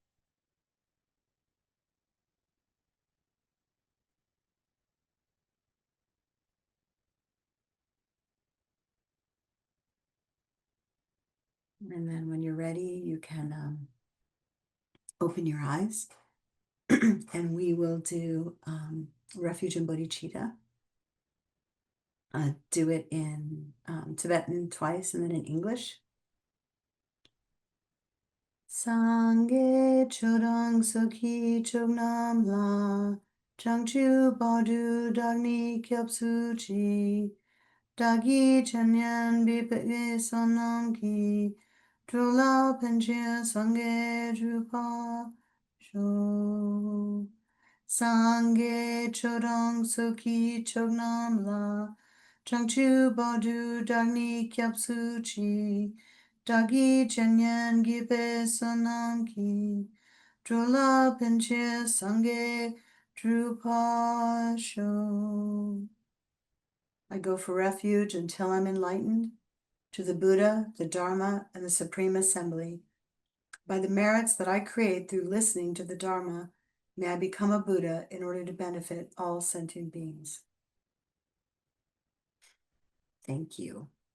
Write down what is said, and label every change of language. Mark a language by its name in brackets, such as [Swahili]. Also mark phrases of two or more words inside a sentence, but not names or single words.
[English] And then when you're ready, you can open your eyes and we will do refuge and bodhicitta. Do it in Tibetan twice and then in English. [Tibetan] སངས་རྒྱས་ཆོས་དང་ཚོགས་ཀྱི་མཆོག་རྣམས་ལ་བྱང་ཆུབ་བར་དུ་བདག་ནི་སྐྱབས་སུ་མཆི བདག་གིས་ཆོས་ཉན་བགྱིས་པའི་བསོད་ནམས་ཀྱིས་འགྲོ་ལ་ཕན་ཕྱིར་སངས་རྒྱས་འགྲུབ་པར་ཤོག་སངས་རྒྱས་ཆོས་དང་ཚོགས་ཀྱི་མཆོག་རྣམས་ལ་བྱང་ཆུབ་བར་དུ་བདག་ནི་སྐྱབས་སུ་མཆི་བདག་གིས་ཆོས་ཉན་བགྱིས་པའི་བསོད་ནམས་ཀྱིས་འགྲོ་ལ་ཕན་ཕྱིར་སངས་རྒྱས་འགྲུབ་པར་ཤོག. [English] I go for refuge until I'm enlightened to the Buddha, the Dharma, and the Supreme Assembly. By the merits that I create through listening to the Dharma, may I become a Buddha in order to benefit all sentient beings. Thank you.